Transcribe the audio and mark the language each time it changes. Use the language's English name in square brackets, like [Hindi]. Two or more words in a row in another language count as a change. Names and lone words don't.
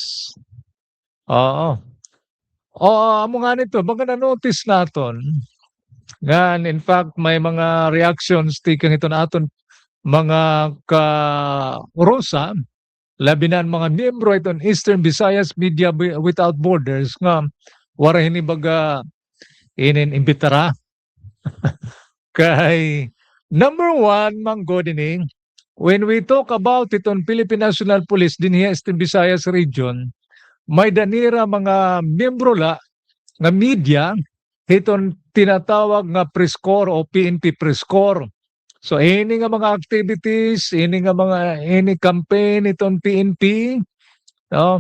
[Waray] Amo nga nito, mga na-notice naton nga [English] in fact [Waray] may mga reactions tikang ito naton mga ka-Rosa, labi na mga miyembro itong Eastern Visayas Media Without Borders nga wara hinibaga imbitara kay number one manggod ini [English] when we talk about [Waray] itong Philippine National Police dinhi sa Visayas region, may danira mga miyembro la nga media iton tinatawag nga [English] press corps [Waray] o PNP press corps. So ini nga mga activities, ini campaign itong PNP, no?